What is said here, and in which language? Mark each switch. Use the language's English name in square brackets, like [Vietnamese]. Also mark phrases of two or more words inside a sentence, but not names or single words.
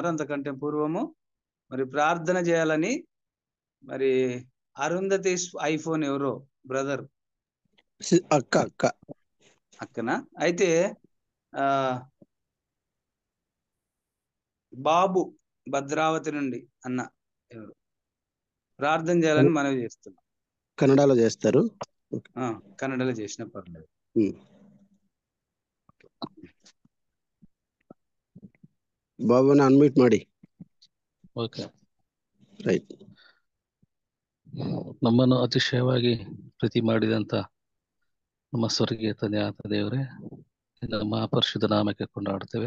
[Telugu] అంతకంటే పూర్వము మరి ప్రార్థన చేయాలని మరి అరుంధతి ఐఫోన్ ఎవరో బ్రదర్ అక్కన అయితే బాబు భద్రావతి నుండి అన్న ఎవరు ప్రార్థన చేయాలని మనవి చేస్తున్నాం. కన్నడలో చేస్తారు, కన్నడలో చేసిన పర్లేదు. [Kannada] ಬಾಬುನ ಅನ್ಮ್ಯೂಟ್ ಮಾಡಿ. ಓಕೆ, ರೈಟ್. ನಮ್ಮನ್ನು ಅತಿಶಯವಾಗಿ ಪ್ರೀತಿ ಮಾಡಿದಂತ ನಮ್ಮ ಸ್ವರ್ಗೀಯ ತಂದೆಯಾದ ದೇವರೇ, ನಮ್ಮ ಪರಿಶುದ್ಧ ನಾಮಕ್ಕೆ ಕೊಂಡಾಡುತ್ತೇವೆ.